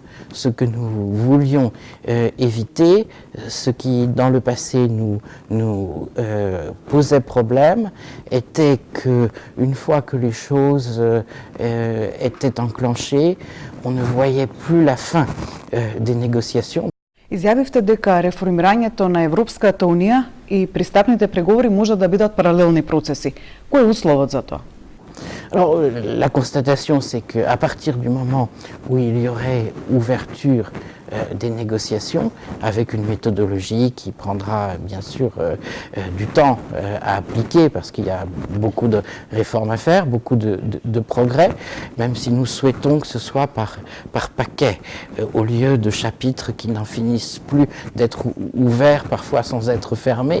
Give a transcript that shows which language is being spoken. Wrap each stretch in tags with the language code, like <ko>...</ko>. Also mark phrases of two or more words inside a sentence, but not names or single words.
<fr>Ce que nous voulions éviter, ce qui dans le passé nous posait problème, était qu'une fois que les choses étaient enclenchées, on ne voyait plus la fin des négociations.</fr> <mk>Изјавивте дека реформирањето на Европската Унија и пристапните преговори можат да бидат паралелни процеси. Кој е условот за тоа?</mk> <fr>Alors, la constatation, c'est qu'à partir du moment où il y aurait ouverture des négociations, avec une méthodologie qui prendra bien sûr du temps à appliquer, parce qu'il y a beaucoup de réformes à faire, beaucoup de progrès, même si nous souhaitons que ce soit par paquet, au lieu de chapitres qui n'en finissent plus d'être ouverts, parfois sans être fermés.</fr>